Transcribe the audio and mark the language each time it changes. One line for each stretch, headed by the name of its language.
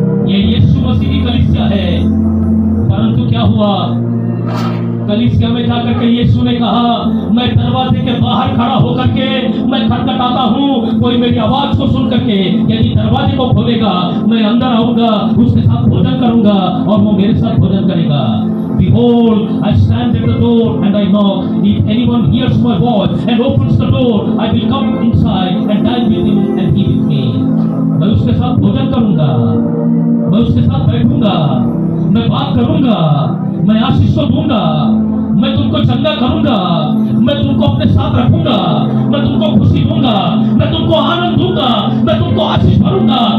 Hindi: ये यीशु मसीह की कलीसिया है। परंतु क्या हुआ, कलीसिया में जाकर के यीशु ने कहा, मैं दरवाजे के बाहर खड़ा होकर के मैं खटखटाता हूँ, कोई मेरी आवाज को सुन करके यदि दरवाजे को खोलेगा, मैं अंदर आऊंगा, उसके साथ भोजन करूंगा और वो मेरे साथ भोजन करेगा।
English: Behold, I stand at the door and I knock. If anyone hears my voice and opens the door, I will come inside and dine with him and he with me.
Hindi: मैं उसके साथ भोजन करूंगा, मैं उसके साथ बैठूंगा, मैं बात करूंगा, मैं आशीष को दूंगा, मैं तुमको चंगा करूंगा, मैं तुमको अपने साथ रखूंगा, मैं तुमको खुशी दूंगा, मैं तुमको आनंद दूंगा, मैं तुमको आशीष भरूंगा।